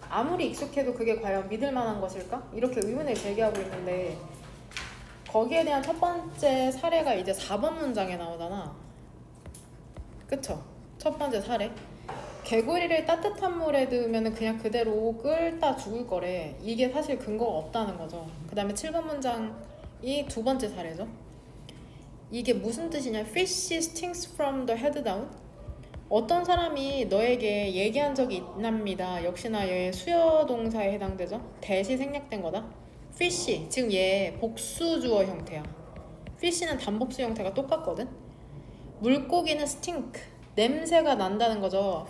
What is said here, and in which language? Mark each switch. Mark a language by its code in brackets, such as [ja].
[ko] 아무리 익숙해도 그게 과연 믿을 만한 것일까? 이렇게 의문을 제기하고 있는데 거기에 대한 첫 번째 사례가 이제 4번 문장에 나오잖아. 그쵸? 첫 번째 사례. 개구리를 따뜻한 물에 넣으면 그냥 그대로 끓다 죽을 거래. 이게 사실 근거가 없다는 거죠. 그 다음에 7번 문장이 두 번째 사례죠. 이게 무슨 뜻이냐? [en] Fish stings from the head down. [ko] 어떤 사람이 너에게 얘기한 적이 있답니다. 역시나 얘 수요 동사에 해당되죠. 대시 생략된 거다. Fish 지금 얘 복수 주어 형태야. Fish는 단복수 형태가 똑같거든. 물고기는 stink 냄새가 난다는 거죠.